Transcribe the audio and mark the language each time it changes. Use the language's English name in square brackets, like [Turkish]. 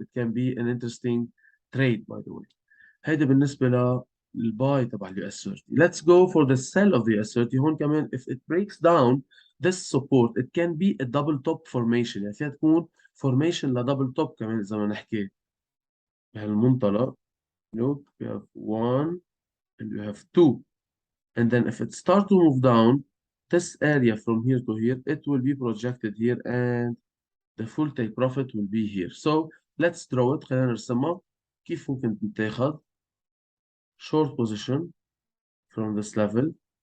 [English] It can be an interesting trade by the way. [Arabic] هيدا بالنسبة للباي تبع اليو اس 30. [English] Let's go for the sell of the US 30. [Arabic] هون كمان [English] if it breaks down this support it can be a double top formation. [Arabic] يعني فيها تكون formation لدبل توب كمان إذا ما نحكي بهالمنطلق. [English] Look, we have one and we have two. And then if it start to move down, this area from here to here, it will be projected here and the full take profit will be here. So let's draw it. [Arabic] خلينا نرسمها. كيف ممكن تتاخد short position [English] from this level.